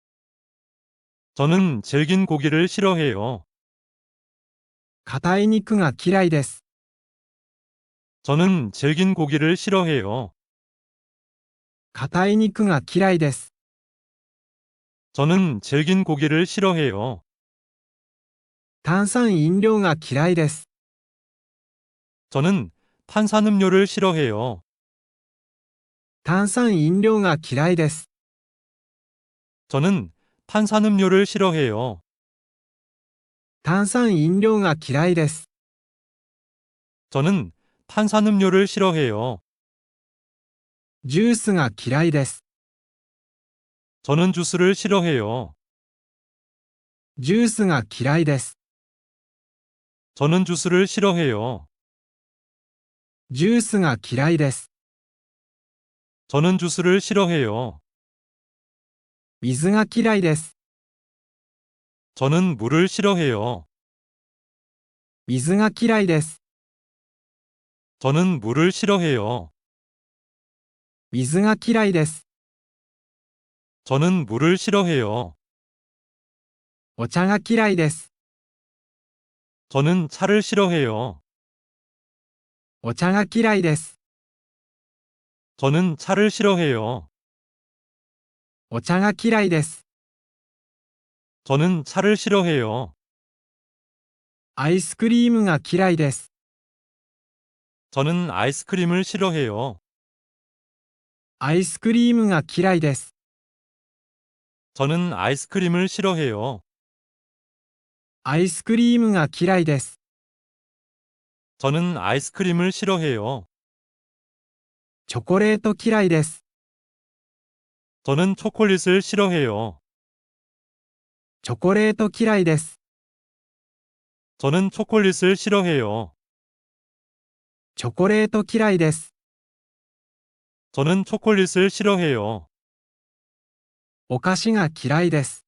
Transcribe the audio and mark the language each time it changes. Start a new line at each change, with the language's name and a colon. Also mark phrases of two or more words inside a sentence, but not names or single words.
Korean: 저는 질긴 고기를 싫어해요.
Japanese: 硬い肉が嫌いです。
Korean: 저는 질긴 고기를 싫어해요.
Japanese: 硬い肉が嫌いです。
Korean: 저는 질긴 고기를 싫어해요.
Japanese: 炭酸飲料が嫌いです。
Korean: 저는 탄산음료를 싫어해요.
Japanese: 炭酸飲料が嫌いです。
Korean: 저는 탄산음료를 싫어해요.
Japanese: 炭酸飲料が嫌いです。
Korean: 저는 탄산음료를 싫어해요.
Japanese: ジュースが嫌いです。
Korean: 저는 주스를 싫어해요.
Japanese: ジュースが嫌いです。
Korean: 저는 주스를 싫어해요.
Japanese: ジュースが嫌いです。
Korean: 저는 주스를 싫어해요.
Japanese: 水が嫌いです。
Korean: 저는 물을 싫어해요.
Japanese: 水が嫌いです。
Korean: 저는 물을 싫어해요.
Japanese: 水が嫌いです。
Korean: 저는 물을 싫어해요.
Japanese: お茶が嫌いです。
Korean: 저는 차를 싫어해요.
Japanese: お茶が嫌いです。
Korean: 저는 차를 싫어해요.
Japanese: お茶が嫌いです。
Korean: 저는 차를 싫어해요.
Japanese: アイスクリームが嫌いです。
Korean: 저는 아이스크림을 싫어해요.
Japanese: アイスクリームが嫌いです。
Korean: 저는 아이스크림을 싫어해요.
Japanese: アイスクリームが嫌いです。
Korean: 저는 아이스크림을 싫어해요.
Japanese: チョコレート嫌いです。
Korean: 저는 초콜릿을 싫어해요.
Japanese: チョコレート嫌いです。
Korean: 저는 초콜릿을 싫어해요.
Japanese: チョコレート嫌いです。
Korean: 저는 초콜릿을 싫어해요.
Japanese: お菓子が嫌いです。